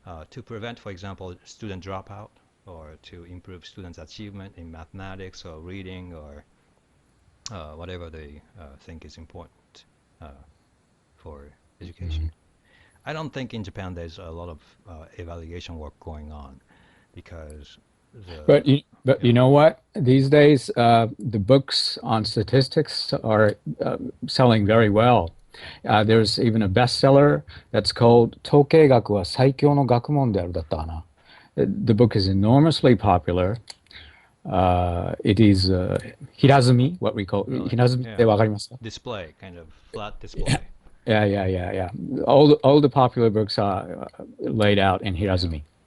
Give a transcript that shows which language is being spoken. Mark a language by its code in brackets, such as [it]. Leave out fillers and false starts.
[en] to prevent, for example, student dropout, or to improve students' achievement in mathematics or reading, or whatever they think is important for education. I don't think in Japan there's a lot of evaluation work going on, because But you know what? These days, the books on statistics are selling very well. There's even a bestseller that's called [ja] 統計学は最強の学問であるだったかな. [en] The book is enormously popular. It is hirazumi, what we call hirazumi [ja] ってわかりますか? [en] Display, kind of flat display. Yeah. All the popular books are laid out in hirazumi.